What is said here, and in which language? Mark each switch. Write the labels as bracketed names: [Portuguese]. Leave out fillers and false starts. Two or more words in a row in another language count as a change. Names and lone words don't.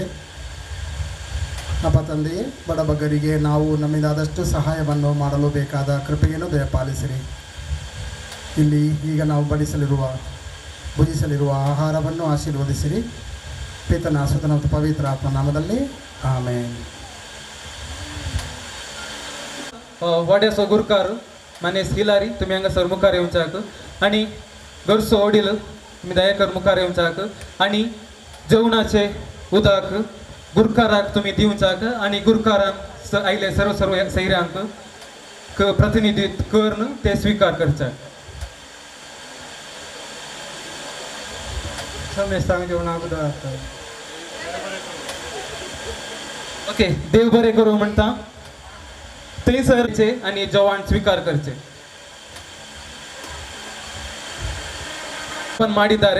[Kannada] ಅಪ್ಪ ತಂದೆಯೇ, ಬಡಬಗ್ಗರಿಗೆ ನಾವು ನಮ್ಮಿಂದಾದಷ್ಟು ಸಹಾಯವನ್ನು ಮಾಡಲು ಬೇಕಾದ ಕೃಪೆಯನ್ನು ದಯಪಾಲಿಸಿರಿ. ಇಲ್ಲಿ ಈಗ ನಾವು ಭುಜಿಸಲಿರುವ ಆಹಾರವನ್ನು ಆಶೀರ್ವದಿಸಿರಿ. ಪಿತನ ಸುತನ ಮತ್ತು ಪವಿತ್ರ ಆತ್ಮ ನಾಮದಲ್ಲಿ ಆಮೇನ್. [Konkani] वाड्याचो गुरकार मनेस हिलारी तुम्ही हांगा सर मुखार येवच्याक आनी घरचो वडील तुमी दयाकर मुखार येवच्याक आनी जेवणाचे उदक गुरकाराक तुमी दिवच्याक आनी गुरकारांक आयले सर्व सैऱ्यांक प्रतिनिधित्व करून ते स्वीकार करच्याक. ओके, देव बरें करूं म्हणटा थंयसरचे आणि जेवण स्वीकार करचे ಮಾಡಿದ್ದಾರೆ.